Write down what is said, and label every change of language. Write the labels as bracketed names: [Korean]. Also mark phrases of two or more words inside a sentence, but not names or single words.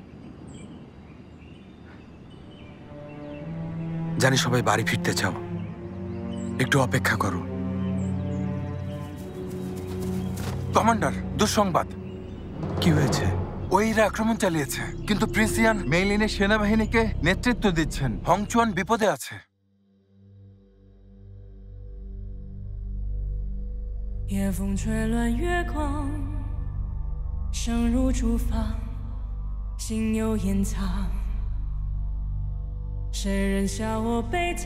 [Bangla] জানি সবাই বাড়ি ফিরতে চাও, একটু অপেক্ষা করো। কমান্ডার, দুঃসংবাদ। কি হয়েছে? ওইরা আক্রমণ চালিয়েছে, কিন্তু প্রিন্স ইয়ান মেইলিনের সেনাবাহিনীকে নেতৃত্ব দিচ্ছেন। হংচুয়ান বিপদে আছে। [Chinese] 夜风吹乱月光，声如竹房，心有掩藏。谁人笑我悲怆？